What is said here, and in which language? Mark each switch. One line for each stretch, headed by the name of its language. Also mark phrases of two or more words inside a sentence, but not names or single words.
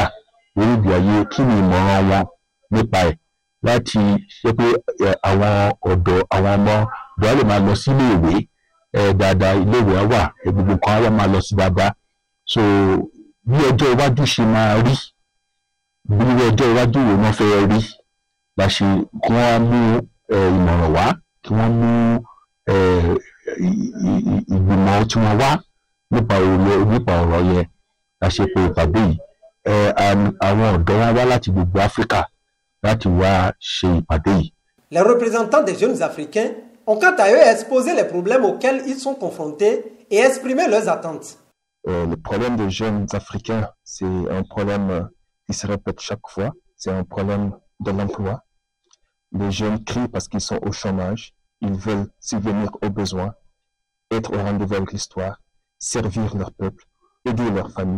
Yoruba: lórílẹ̀-èdè ayé kí ni ìmọ̀ràn wọn nípa ẹ̀ láti ṣe pé àwọn ọ̀dọ́ àwọn ọmọ ọ̀dọ́ lè máa lọ sí iléèwé dáadáa iléèwé á wà gbogbo kan á máa lọ sí dáadáa so bí ọjọ́ iwájú ṣe máa rí bí ọjọ́ iwájú wo wọ́n fẹ́ rí la ṣe kí wọ́n mú ìmọ̀ràn wá kí wọ́n mú ìgbìmọ̀ tí wọ́n wá nípa ọ̀rọ̀ yẹn la ṣe pé ìpàdé yìí àwọn ọ̀dọ́ wọn wá láti gbogbo Áfíríkà láti wá ṣe ìpàdé yìí.
French: Les représentants des jeunes Africains ont quant à eux exposé les problèmes auxquels ils sont confrontés et exprimé leurs attentes. Le problème des jeunes Africains, c'est un problème qui se répète chaque fois, c'est un problème de l'emploi. Les jeunes crient parce qu'ils sont au chômage, ils veulent subvenir aux besoins, être au rendez-vous avec l'histoire, servir leur peuple, aider leur famille.